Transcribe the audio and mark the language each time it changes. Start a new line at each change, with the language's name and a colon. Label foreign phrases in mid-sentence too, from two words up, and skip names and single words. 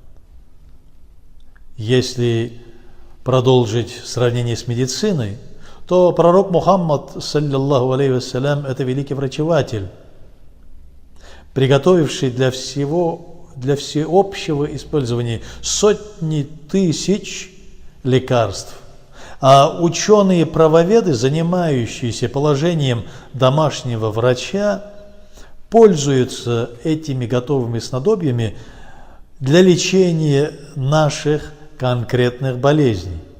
Russian: Если продолжить сравнение с медициной, то пророк Мухаммад,
Arabic: صلى الله عليه وسلم,
Russian: это великий врачеватель, приготовивший для всеобщего использования сотни тысяч лекарств. А ученые-правоведы, занимающиеся положением домашнего врача, пользуются этими готовыми снадобьями для лечения наших конкретных болезней.